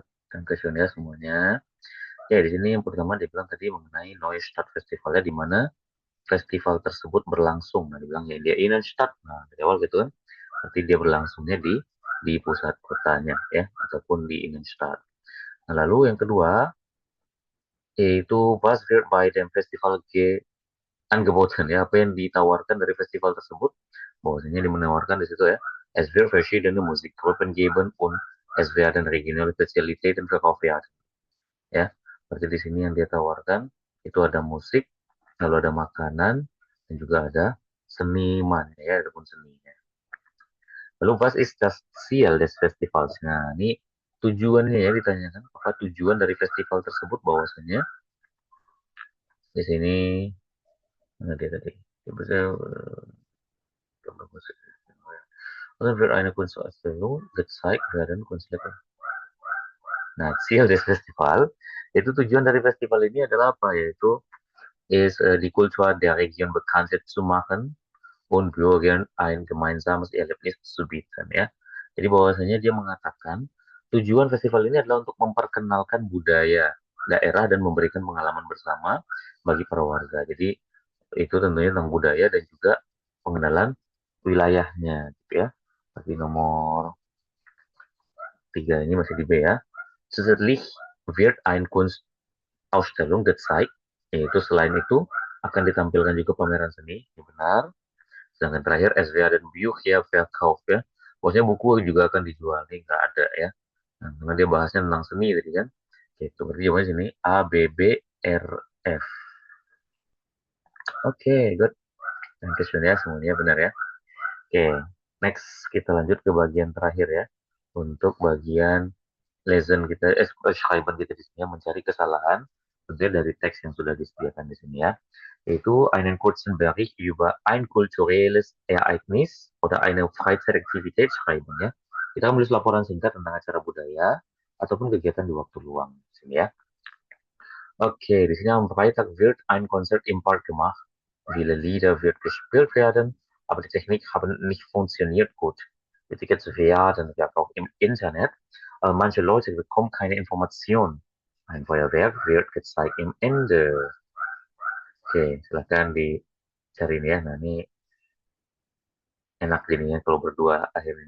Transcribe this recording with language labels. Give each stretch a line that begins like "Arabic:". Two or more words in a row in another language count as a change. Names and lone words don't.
Indonesian: Dankeschön ya semuanya. Ya, di sini yang pertama dibilang tadi mengenai Neustadt Festivalnya, di mana festival tersebut berlangsung. Nah, dibilang ya dia Innenstadt. Nah, dari awal gitu kan. Berarti dia berlangsungnya di pusat kotanya ya, ataupun di Innenstadt. Nah, lalu yang kedua yaitu
German: was wird bei dem Festival angeboten
Indonesian: ya, apa yang ditawarkan dari festival tersebut, bahwasanya menawarkan di situ ya,
German: es wird verschiedene Musikgruppen geben und es werden regionale Spezialitäten verkauft werden.
Indonesian: Ya, seperti di sini yang dia tawarkan itu ada musik, lalu ada makanan, dan juga ada seniman ya, ataupun seninya.
German: Lalu was ist das Ziel des Festivals?
Indonesian: Nah, ini tujuannya ya, ditanyakan apa tujuan dari festival tersebut, bahwasanya di sini mana dia tadi?
German: Oder wird eine Kunstausstellung gezeigt werden, Kunstwerke. Nah, Ziel des Festival,
Indonesian: itu tujuan dari festival ini adalah apa?
German: Yaitu die Kultur der Region bekannt zu machen und Bürgern ein gemeinsames Erlebnis zu bieten ya.
Indonesian: Jadi bahwasanya dia mengatakan tujuan festival ini adalah untuk memperkenalkan budaya daerah dan memberikan pengalaman bersama bagi para warga. Jadi itu tentunya tentang budaya dan juga pengenalan wilayahnya gitu ya. Tapi nomor 3 ini masih di B ya.
German: Zusätzlich wird ein Kunstausstellung gezeigt,
Indonesian: yaitu selain itu akan ditampilkan juga pameran seni, ini benar. Sedangkan terakhir
German: es werden Bücher verkauft
Indonesian: ya. Maksudnya buku juga akan dijual, ini nggak ada ya. Nah, karena dia bahasnya tentang seni tadi kan. Itu berarti jawabannya sini A, B, B, R, F. Oke, good. Dan ya semuanya benar ya. Oke, next kita lanjut ke bagian terakhir ya. Untuk bagian lesson kita, schreiben kita di sini mencari kesalahan tentunya dari teks yang sudah disediakan di sini ya.
German: Yaitu einen kurzen Bericht über ein kulturelles Ereignis oder eine Freizeitaktivität schreiben ya.
Indonesian: Kita menulis laporan singkat tentang acara budaya ataupun kegiatan di waktu luang di sini ya.
German: Oke,
Indonesian: di sini
German: am Freitag wird ein Konzert im Park gemacht. Viele Lieder wird gespielt werden, aber die Technik haben nicht funktioniert gut. Die Tickets werden verkauft im Internet, aber manche Leute bekommen keine Information. Ein Feuerwerk wird gezeigt im Ende.
Indonesian: Oke, silahkan dicari ini ya. Nah, ini enak jadinya kalau berdua akhirnya.